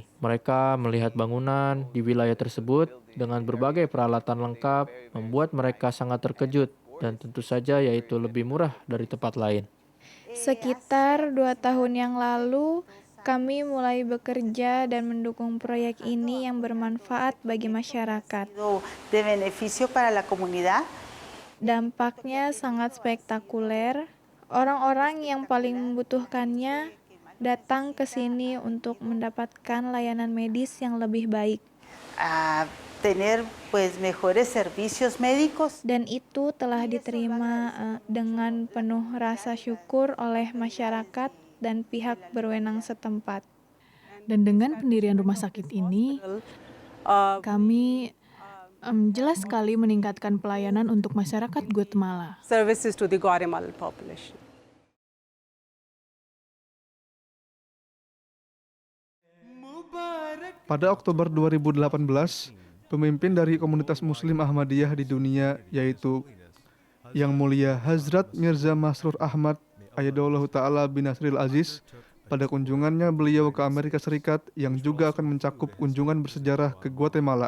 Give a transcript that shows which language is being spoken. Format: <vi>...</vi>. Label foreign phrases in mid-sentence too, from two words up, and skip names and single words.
<id>Mereka melihat bangunan di wilayah tersebut dengan berbagai peralatan lengkap, membuat mereka sangat terkejut, dan tentu saja yaitu lebih murah dari tempat lain. Sekitar 2 tahun yang lalu, kami mulai bekerja dan mendukung proyek ini yang bermanfaat bagi masyarakat.</id> <es>De beneficio para la comunidad.</es> <id>Dampaknya sangat spektakuler. Orang-orang yang paling membutuhkannya datang ke sini untuk mendapatkan layanan medis yang lebih baik.</id> <es>Tener pues mejores servicios médicos.</es> <id>Dan itu telah diterima dengan penuh rasa syukur oleh masyarakat dan pihak berwenang setempat. Dan dengan pendirian rumah sakit ini, kami jelas sekali meningkatkan pelayanan untuk masyarakat Guatemala.</id> <en>Services to the Guatemalan population.</en> <id>Pada Oktober 2018, pemimpin dari komunitas Muslim Ahmadiyah di dunia, yaitu Yang Mulia Hazrat Mirza Masroor Ahmad</id> <ar>أيده الله تعالى بنصره العزيز,</ar> <id>pada kunjungannya beliau ke Amerika Serikat yang juga akan mencakup kunjungan bersejarah ke Guatemala.</id>